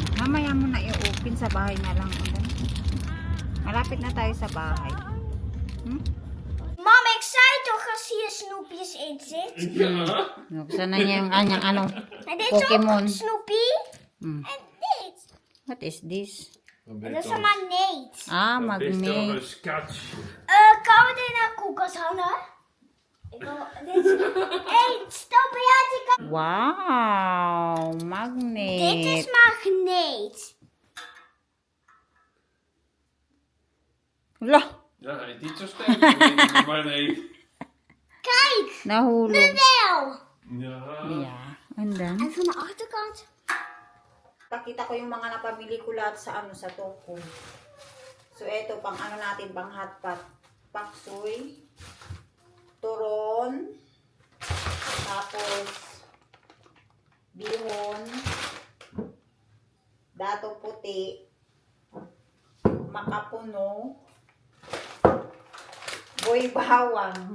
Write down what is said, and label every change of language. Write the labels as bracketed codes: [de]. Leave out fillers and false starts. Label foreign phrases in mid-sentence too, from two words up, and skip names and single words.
[tl] Mamaya mo na i-open sa bahay na lang. Malapit na tayo sa bahay. [nl] Mama, ik zei toch als hier snoepjes in zit? Ja. [tl] Buksan na niya yung anyang ano. [nl] En dit Pokémon. is ook snoepie. Hmm. En dit. [en] What is this? [nl] En dat is een magneet. Ah, Dit is toch een magnet. sketch. Kan we dit naar de koelkast hangen? Ik wil dit. Hey, stop ja, die kan. Wow, Dit magnet. is magneet. [tl] Wala, [nl] Ja, hij is niet zo sterk. Maar nee. Kijk, [tl] nahulog. [nl] wel. Ja. [en] Yeah, and then? [nl] En van de achterkant. [tl] Pakita ko yung mga napamili ko lahat sa ano, sa Toko. So, eto, pang ano natin, pang hotpot. Paksoy, turon, tapos, bihon, dato puti, makapuno, boy bawang.